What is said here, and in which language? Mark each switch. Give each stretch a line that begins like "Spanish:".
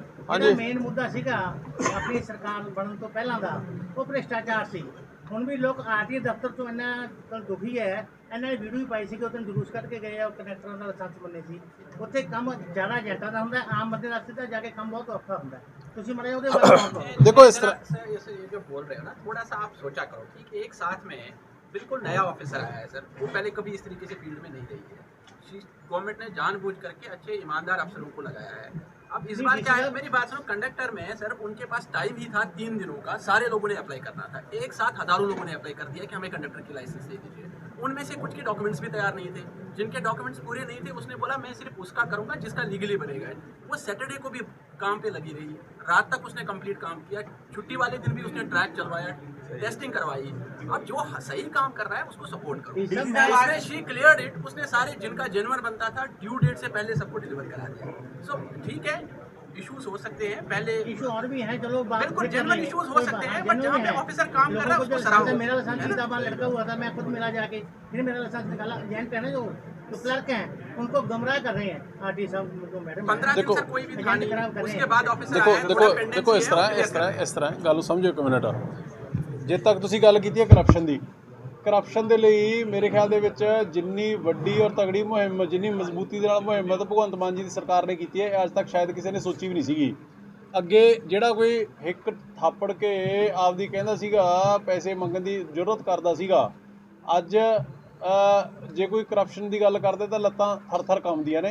Punjabi: ਹਾਂਜੀ, ਮੇਨ ਮੁੱਦਾ ਸੀਗਾ ਆਪਣੀ ਸਰਕਾਰ ਬਣਨ ਤੋਂ ਪਹਿਲਾਂ ਦਾ ਉਹ ਭ੍ਰਿਸ਼ਟਾਚਾਰ ਸੀ। ਹੁਣ ਵੀ ਲੋਕ ਆਰਟੀ ਦਫ਼ਤਰ ਤੋਂ ਇੰਨਾ ਦੁਖੀ ਹੈ। ਇਹਨਾਂ ਨੇ ਵੀਡੀਓ ਵੀ ਪਾਈ ਸੀ ਕਿ ਉੱਥੇ ਜਲੂਸ ਕੱਢ ਕੇ ਗਏ ਆ, ਕਨੈਕਟਰਾਂ ਦਾ ਲਾਇਸੈਂਸ ਬੰਨੇ ਸੀ। ਉੱਥੇ ਕੰਮ ਜ਼ਿਆਦਾ ਏਜੰਟਾਂ ਦਾ ਹੁੰਦਾ, ਆਮ ਬੰਦੇ ਵਾਸਤੇ ਤਾਂ ਜਾ ਕੇ ਕੰਮ ਬਹੁਤ ਔਖਾ ਹੁੰਦਾ। ਤੁਸੀਂ ਮੜੇ ਉਹਦੇ ਬਾਰੇ
Hindi: देखो इस तरह सर ये जो बोल रहे हो ना, थोड़ा सा आप सोचा करो कि एक साथ में बिल्कुल नया ऑफिसर आया है सर, वो पहले कभी इस तरीके से फील्ड में नहीं रही है। गवर्नमेंट ने जानबूझ करके अच्छे ईमानदार अफसरों को लगाया है। अब इस बार क्या है, मेरी बात सुनो, कंडक्टर में सर उनके पास टाइम ही था 3 दिनों का, सारे लोगों ने अप्लाई करना था। एक साथ हजारों लोगों ने अप्लाई कर दिया कि हमें कंडक्टर की लाइसेंस दे दीजिए। उनमें से कुछ के डॉक्यूमेंट्स भी तैयार नहीं थे, जिनके डॉक्यूमेंट्स पूरे नहीं थे उसने बोला मैं सिर्फ उसका करूंगा जिसका लीगली बनेगा। वो सैटरडे को भी काम पे लगी रही, रात तक उसने कंप्लीट काम किया, छुट्टी वाले दिन भी उसने ट्रैक चलवाया, टेस्टिंग करवाई। अब जो सही काम कर रहा है उसको सपोर्ट करो। उसने
English: she cleared it,
Hindi: उसने सारे जिनका जेन्युइन बनता था ड्यू डेट से पहले सबको डिलीवर करा दिया। सो ठीक है, इश्यूज हो सकते हैं, पहले इशू और भी है, चलो बिल्कुल जेन्युइन इश्यूज हो सकते हैं, बट जहाँ पे ऑफिसर काम कर रहा है उसको सराहो। मेरा लाइसेंस सीताबाद लड़का हुआ था, मैं खुद मिला जाके, फिर मेरा लाइसेंस निकाला। एजेंट है ना जो क्लर्क हैं, उनको गुमराह कर रहे हैं आरटी साहब मैडम। 15 दिन सर कोई भी था नहीं, उसके बाद ऑफिसर आया। देखो इस तरह
Punjabi: ਗੱਲ ਸਮਝੋ ਇੱਕ ਮਿੰਟ। ਜੇ ਤੱਕ ਤੁਸੀਂ ਗੱਲ ਕੀਤੀ ਹੈ ਕਰਪਸ਼ਨ ਦੀ, ਕਰਪਸ਼ਨ ਦੇ ਲਈ ਮੇਰੇ ਖਿਆਲ ਦੇ ਵਿੱਚ ਜਿੰਨੀ ਵੱਡੀ ਔਰ ਤਗੜੀ ਮੁਹਿੰਮ, ਜਿੰਨੀ ਮਜ਼ਬੂਤੀ ਦੇ ਨਾਲ ਮੁਹਿੰਮ ਤਾਂ ਭਗਵੰਤ ਮਾਨ ਜੀ ਦੀ ਸਰਕਾਰ ਨੇ ਕੀਤੀ ਹੈ, ਅੱਜ ਤੱਕ ਸ਼ਾਇਦ ਕਿਸੇ ਨੇ ਸੋਚੀ ਵੀ ਨਹੀਂ ਸੀਗੀ। ਅੱਗੇ ਜਿਹੜਾ ਕੋਈ ਹਿੱਕ ਥਾਪੜ ਕੇ ਆਪਦੀ ਕਹਿੰਦਾ ਸੀਗਾ, ਪੈਸੇ ਮੰਗਣ ਦੀ ਜ਼ਰੂਰਤ ਕਰਦਾ ਸੀਗਾ, ਅੱਜ ਜੇ ਕੋਈ ਕਰਪਸ਼ਨ ਦੀ ਗੱਲ ਕਰਦੇ ਤਾਂ ਲੱਤਾਂ ਥਰ-ਥਰ ਕੰਬਦੀਆਂ ਨੇ।